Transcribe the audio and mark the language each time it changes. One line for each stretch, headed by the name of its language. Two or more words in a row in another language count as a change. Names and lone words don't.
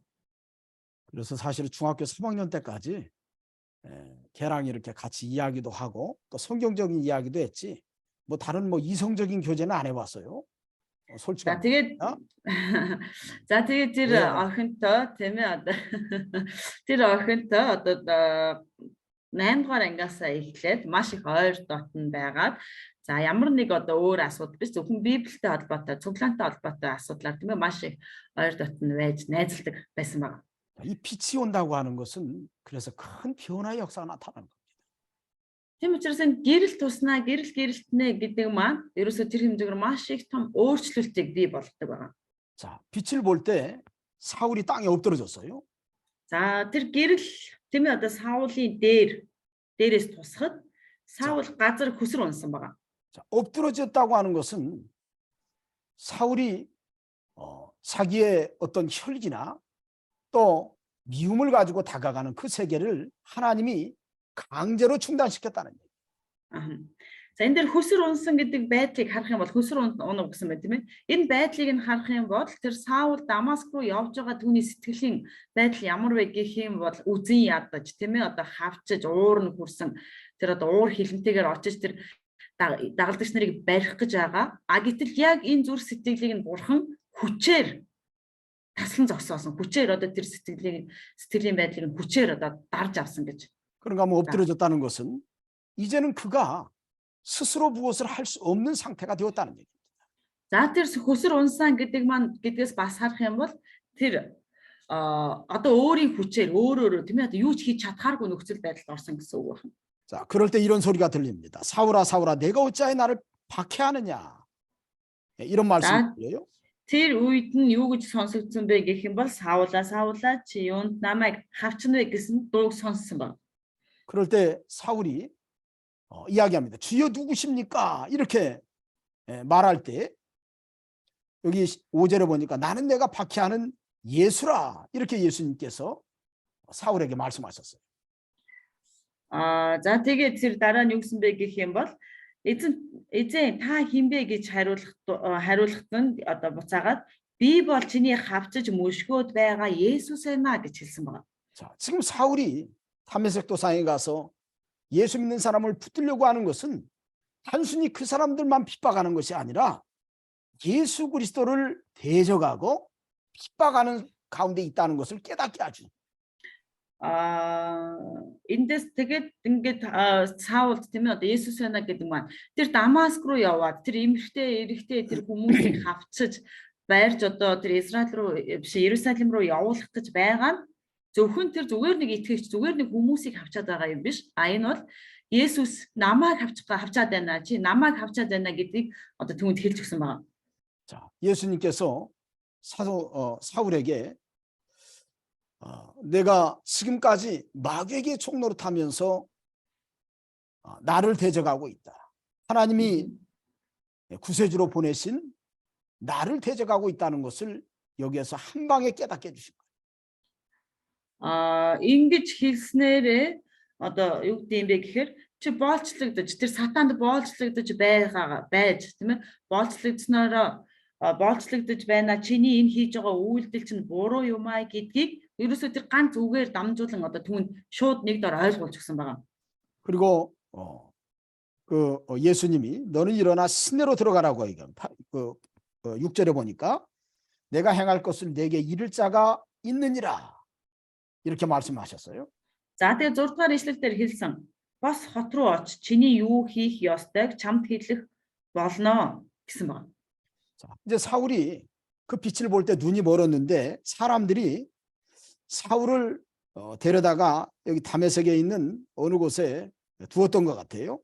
Korean: 그래서 사실은 중학교 3학년 때까지 걔랑 이렇게 같이 이야기도 하고 또 성경적인 이야기도 했지. 뭐 다른 뭐 이성적인 교제는 안 해봤어요. 솔직히.
Mongolian: За тэгээд за тэгээд тэр охинтой тийм ээ одоо тэр охинтой одоо 8 дугаар ангиасаа эхлээд маш их ойр дотн байгаад за ямар нэг одоо өөр асуудал биш зөвхөн библиэтэй холбоотой цуглаантай холбоотой асуудлаар тийм ээ маш их ойр дотн байж найзалдаг байсан байна.
Korean: 이 빛이 온다고 하는 것은 그래서 큰 변화의 역사가 나타나는 겁니다.
Mongolian: Тийм учраас энэ гэрэл туснаа гэрэлтнэ гэдэг маань ерөөсөө тэр хэмжээгээр маш их том өөрчлөлтийг бий болгодог байна.
Korean: 자, 빛을 볼 때 사울이 땅에 엎드러졌어요.
Mongolian: За тэр гэрэл тийм ээ одоо Саулын дээрээс тусахад Саул газар хөсөр унсан байна.
Korean: 자, 엎드러졌다고 하는 것은 사울이 자기의 어떤 혈기나 또 미움을 가지고 다가가는 그 세계를 하나님이 강제로 중단시켰다는 얘기예요.
Mongolian: За энэ дээр хөсөр унсан гэдэг байдлыг харах юм бол хөсөр унав гэсэн байна тийм ээ. Энэ байдлыг нь харах юм бол тэр Саул Дамаск руу явж байгаа түүний сэтгэлийн байдал ямар вэ гэх юм бол үзэн ядаж тийм ээ одоо хавчиж уур нь хүрсэн тэр одоо уур хилэнтэйгээр очиж тэр дагалдагч нарыг барих гэж байгаа. Гэтэл яг энэ зүрх сэтгэлийг нь бурхан хүчээр таслан зогсоосон. Хүчээр одоо тэр сэтгэлийн байдлыг нь хүчээр одоо дарж авсан гэж.
Korean: 그런가 하면 엎드러졌다는 것은 이제는 그가 스스로 무엇을 할 수 없는 상태가 되었다는 얘기입니다.
Mongolian: За тэр хөсөр унсан гэдгээс бас харах юм бол тэр одоо өөрийн хүчээр өөрөөрөө тийм ээ одоо юу ч хийж чадхааргүй нөхцөл байдалд орсон гэсэн үг байна.
Korean: 자, 그럴 때 이런 소리가 들립니다. 사울아 사울아 내가 어찌하여 나를 박해하느냐. 예, 이런 말씀이 들려요.
Mongolian: Тэр үед нь юу гэж сонсогдсон бэ гэх юм бол Саулаа Саулаа чи юунд намайг хавчна вэ гэсэн дууг сонссон баг.
Korean: 그럴 때 사울이 이야기합니다. 주여 누구십니까? 이렇게 말할 때 여기 5절에 보니까 나는 내가 박해하는 예수라. 이렇게 예수님께서 사울에게 말씀하셨어요.
Mongolian: За тэгээд тэр дараа нь юу гэсэн бэ гэх юм бол эзэн та хинбэ гэж хариулахад нь одоо буцаагаад би бол чиний хавчиж мөшгөөд байгаа Есүс байна гэж хэлсэн байна.
Korean: 자, 지금 사울이 다메섹 도상에 가서 예수 믿는 사람을 붙들려고 하는 것은 단순히 그 사람들만 핍박하는 것이 아니라 예수 그리스도를 대적하고 핍박하는 가운데 있다는 것을 깨닫게 하죠.
Mongolian: Эндээс тэгээд ингээд Саулд тийм ээ одоо Есүс байна гэдэг маань тэр Дамаск руу яваад тэр эмэгтэй тэр хүмүүсийг хавчиж байрж одоо тэр Израиль руу биш Иерусалим руу явуулах гэж байгаа нь зөвхөн тэр зүгээр нэг итгэгч зүгээр нэг хүмүүсийг хавчаад байгаа юм биш. Энэ бол Есүс намайг хавчаад байна чи намайг хавчаад байна гэдгийг одоо түүнд хэлж өгсөн байна.
Korean: 자, 예수님께서 사울에게 내가 지금까지 마귀에게 총노릇하면서 나를 대적하고 있다. 하나님이 구세주로 보내신 나를 대적하고 있다는 것을 여기에서 한 방에 깨닫게 해주신 거예요.
Mongolian: Ингэж хэлснээрээ одоо юу гэдэг юм бэ гэхээр чи боолчлогдож тэр сатанд боолчлогдож байж тийм ээ боолчлогдож байна чиний энэ хийж байгаа үйлдэл чинь буруу юм аа гэдгийг ерөөсөө тэр ганц үгээр дамжуулан одоо түүнд шууд нэг дор ойлгуулж өгсөн байгаа.
Korean: 그리고 예수님이 너는 일어나 시내로 들어가라고 얘기합니다. 6절에 보니까 내가 행할 것을 내게 이를 자가 있느니라 이렇게 말씀하셨어요.
Mongolian: За тэгээ 6 дугаар ишлэл дээр хэлсэн бас хот руу оч чиний юу хийх ёстойг чамд хэлэх болно гэсэн байна.
Korean: 자, 이제 사울이 그 빛을 볼 때 눈이 멀었는데 사람들이 사울을 데려다가 여기 다메섹에 있는 어느 곳에 두었던 것 같아요.